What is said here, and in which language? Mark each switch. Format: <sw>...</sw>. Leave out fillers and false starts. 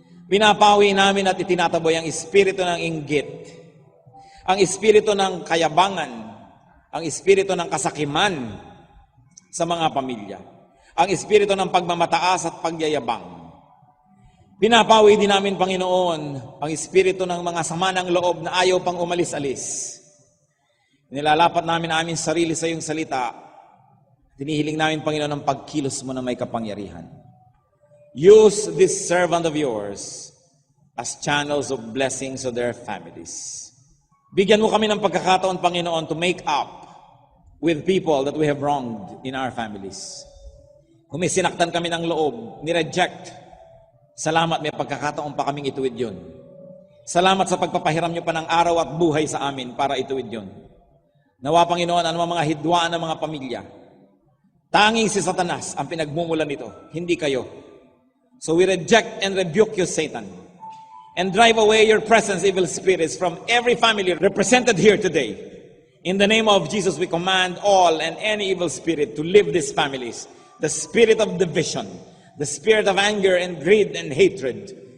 <tl>Pinapawi namin at itinataboy ang espiritu ng inggit, ang espiritu ng kayabangan, ang espiritu ng kasakiman sa mga pamilya, ang espiritu ng pagmamataas at pagyayabang. Pinapawi din namin, Panginoon, ang espiritu ng mga sama ng loob na ayaw pang umalis-alis. Nilalapat namin aming sarili sa iyong salita. Tinihiling namin, Panginoon, ang pagkilos mo na may kapangyarihan.</tl> <en>Use this servant of yours as channels of blessings to their families.</en> <tl>Bigyan mo kami ng pagkakataon,</tl> <en>Panginoon, to make up with people that we have wronged in our families.</en> <tl>Kung may sinaktan kami ng loob, ni-reject, salamat, may pagkakataon pa kaming ituwid yun. Salamat sa pagpapahiram niyo pa ng araw at buhay sa amin para ituwid yun. Nawa, Panginoon, ano mga hidwaan ng mga pamilya. Tanging si Satanas ang pinagmumulan nito, hindi kayo.</tl> <en>So we reject and rebuke you, Satan. And drive away your presence, evil spirits, from every family represented here today. In the name of Jesus, we command all and any evil spirit to leave these families. The spirit of division, the spirit of anger and greed and hatred.</en>